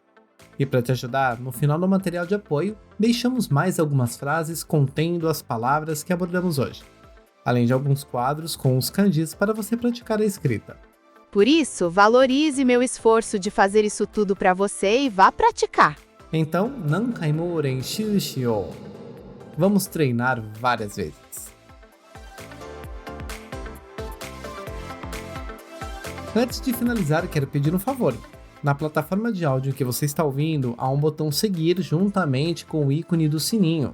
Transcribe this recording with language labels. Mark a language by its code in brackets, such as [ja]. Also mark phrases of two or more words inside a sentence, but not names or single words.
[pt] E para te ajudar, no final do material de apoio, deixamos mais algumas frases contendo as palavras que abordamos hoje, além de alguns quadros com os kanjis para você praticar a escrita. Por isso, valorize meu esforço de fazer isso tudo para você e vá praticar. Então, [ja] 何回も練習しよう. [pt] Vamos treinar várias vezes. Antes de finalizar, quero pedir um favor. Na plataforma de áudio que você está ouvindo, há um botão seguir juntamente com o ícone do sininho.